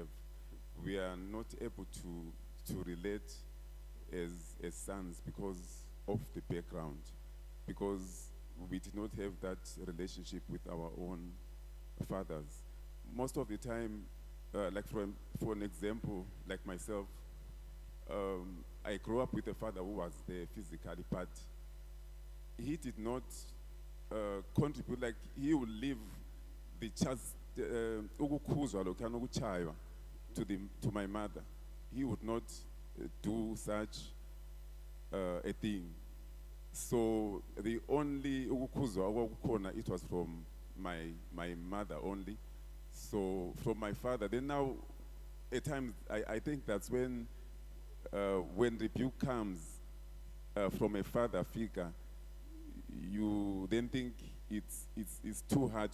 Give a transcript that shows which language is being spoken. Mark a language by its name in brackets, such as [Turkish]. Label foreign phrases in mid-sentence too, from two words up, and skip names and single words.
[English] We are not able to relate as sons because of the background, because we did not have that relationship with our own fathers. Most of the time, like for an example, like myself, I grew up with a father who was there physically, but he did not contribute. Like he would leave the chance [Zulu] ukukhuzwa lokhana ukuchaywa [English] to my mother. He would not do such a thing. So the only [Zulu] ukukhuzwa okwakukhona, [English] it was from my mother only. So from my father, then now at times I think that's when rebuke comes from a father figure, you then think it's too hard.